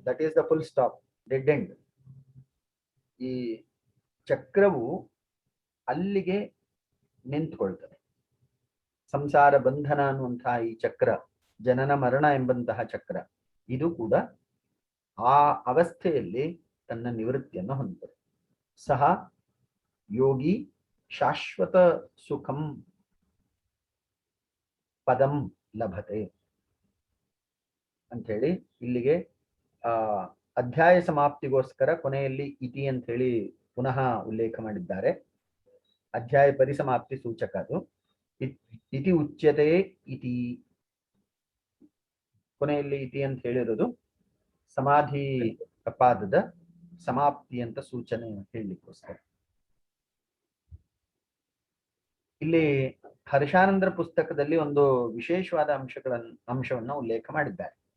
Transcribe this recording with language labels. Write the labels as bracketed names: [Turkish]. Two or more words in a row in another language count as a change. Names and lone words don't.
[English] That is the full stop, dead end. [Kannada] ಈ ಚಕ್ರವು ಅಲ್ಲಿಗೆ ನಿಂತುಕೊಳ್ತದೆ. ಸಂಸಾರ ಬಂಧನ ಅನ್ನುವಂತಹ ಈ ಚಕ್ರ, ಜನನ ಮರಣ ಎಂಬಂತಹ ಚಕ್ರ, ಇದು ಕೂಡ ಆ ಅವಸ್ಥೆಯಲ್ಲಿ ತನ್ನ ನಿವೃತ್ತಿಯನ್ನು ಹೊಂದುತ್ತದೆ. [Sanskrit] ಸಹ ಯೋಗಿ ಶಾಶ್ವತ ಸುಖಂ ಪದಂ ಲಭತೆ [Kannada] ಅಂತ ಹೇಳಿ ಇಲ್ಲಿಗೆ ಅಧ್ಯಾಯ ಸಮಾಪ್ತಿಗೋಸ್ಕರ ಕೊನೆಯಲ್ಲಿ ಇತಿ ಅಂತ ಹೇಳಿ ಪುನಃ ಉಲ್ಲೇಖ ಮಾಡಿದ್ದಾರೆ. ಅಧ್ಯಾಯ ಪರಿಸಮಾಪ್ತಿ ಸೂಚಕ ಅದು. [Sanskrit] ಇತಿ ಉಚ್ಯತೆ ಇತಿ, [Kannada] ಕೊನೆಯಲ್ಲಿ ಇತಿ ಅಂತ ಹೇಳಿರೋದು ಸಮಾಧಿ ಪಾದದ ಸಮಾಪ್ತಿ ಅಂತ ಸೂಚನೆ ಹೇಳಲಿಕ್ಕೋಸ್ಕರ. ಇಲ್ಲಿ ಹರ್ಷಾನಂದರ ಪುಸ್ತಕದಲ್ಲಿ ಒಂದು ವಿಶೇಷವಾದ ಅಂಶವನ್ನು ಉಲ್ಲೇಖ ಮಾಡಿದ್ದಾರೆ.